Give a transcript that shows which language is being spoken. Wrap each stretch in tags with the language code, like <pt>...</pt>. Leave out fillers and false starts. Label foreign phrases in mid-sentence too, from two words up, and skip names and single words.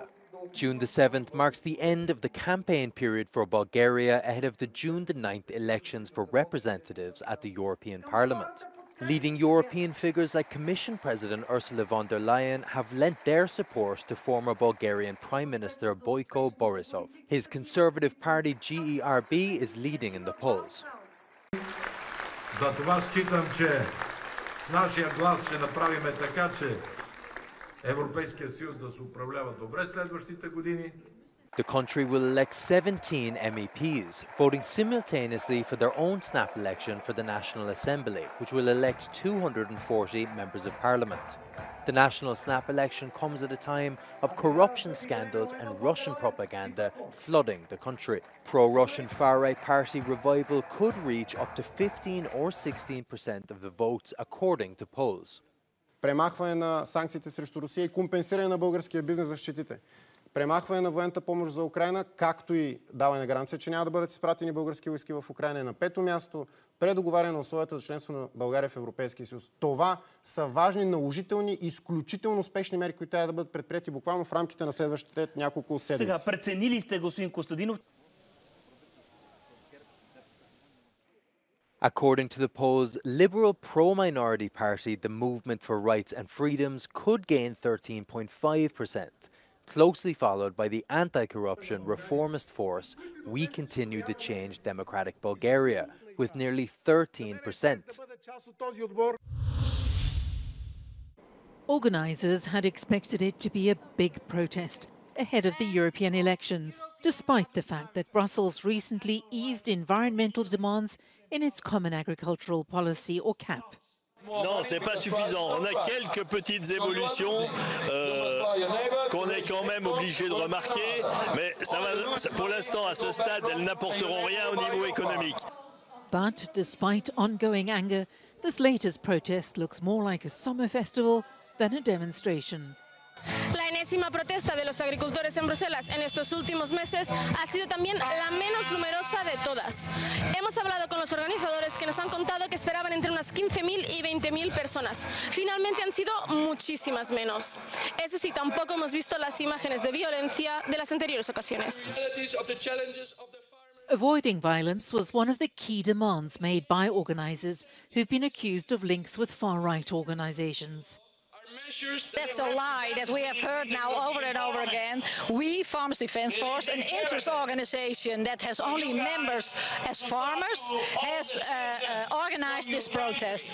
<en>June the 7th marks the end of the campaign period for Bulgaria ahead of the June the 9th elections for representatives at the European Parliament. Leading European figures like Commission President Ursula von der Leyen have lent their support to former Bulgarian Prime Minister Boyko Borisov. His conservative party GERB is leading in the polls.</en> <bg>Затова считам, че с нашия глас ще направим така, че Европейския съюз да се управлява добре следващите години.</bg> <en>The country will elect 17 MEPs, voting simultaneously for their own snap election for the National Assembly, which will elect 240 members of parliament. The national snap election comes at a time of corruption scandals and Russian propaganda flooding the country. Pro-Russian far-right party Revival could reach up to 15 or 16% of the votes, according to polls.</en> <bg>Премахване на санкциите срещу Русия и компенсиране на българския бизнес за щетите. Премахване на военната помощ за Украйна, както и даване на гаранция, че няма да бъдат изпратени български войски в Украйна. На пето място, предоговаряне на условията за членство на България в Европейския съюз. Това са важни, наложителни, изключително успешни мерки, които трябва да бъдат предприети буквално в рамките на следващите няколко седмици. Сега, преценили сте, господин Костадинов?</bg> <en>According to the polls, Liberal pro-minority party the Movement for Rights and Freedoms could gain 13.5%. Closely followed by the anti-corruption reformist force We Continue to Change Democratic Bulgaria, with nearly 13%. Organisers had expected it to be a big protest ahead of the European elections, despite the fact that Brussels recently eased environmental demands in its Common Agricultural Policy, or CAP.</en> <fr>Non, c'est pas suffisant. On a quelques petites évolutions qu'on est quand même obligé de remarquer, mais ça va, pour l'instant, à ce stade, elles n'apporteront rien au niveau économique.</fr> <en>But despite ongoing anger, this latest protest looks more like a summer festival than a demonstration.</en> <es>La enésima protesta de los agricultores en Bruselas en estos últimos meses ha sido también la menos numerosa de todas. Hemos hablado con los organizadores que nos han contado que esperaban entre unas 15.000 y 20.000 personas. Finalmente han sido muchísimas menos. Eso sí, tampoco hemos visto las imágenes de violencia de las anteriores ocasiones.</es> <en>Avoiding violence was one of the key demands made by organisers who've been accused of links with far-right organisations. That's a lie that we have heard now over and over again. We, Farmers Defence Force, an interest organisation that has only members as farmers, has organised this protest.</en>